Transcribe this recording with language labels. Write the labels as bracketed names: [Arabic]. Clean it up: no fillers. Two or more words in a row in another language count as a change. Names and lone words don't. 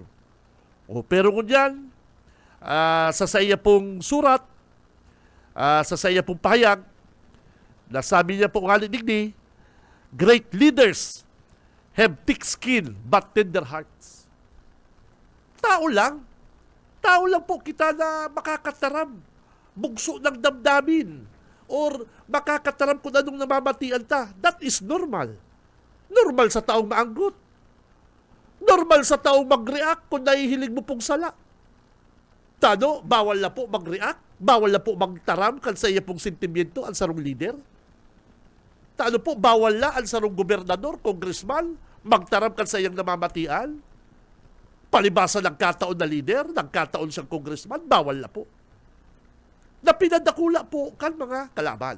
[Bikol] Pero ngunyan, sa saya pong surat, sa saya pong pahayag, nasabi niya po ng digdi, [English] great leaders have thick skin but tender hearts. [Bikol] Tao lang po kita na makakataram, bugso ng damdamin, or makakataram kung anong namamatian ta. [English] That is normal. [Bikol] Normal sa taong maanggot. Normal sa taong mag-react kung nahihilig mo pong sala. Tano, bawal na po mag-react, bawal na po magtaram kan sa iya pong sentimiento ang sarong leader. Tano po, bawal na ang sarong gobernador, congressman, magtaram kan sa iyang namamatian. [Filipino] Palibasa ng kataon na leader, nagkataon siyang congressman, bawal na po. [Bikol] Na pinadakula po kan mga kalaban.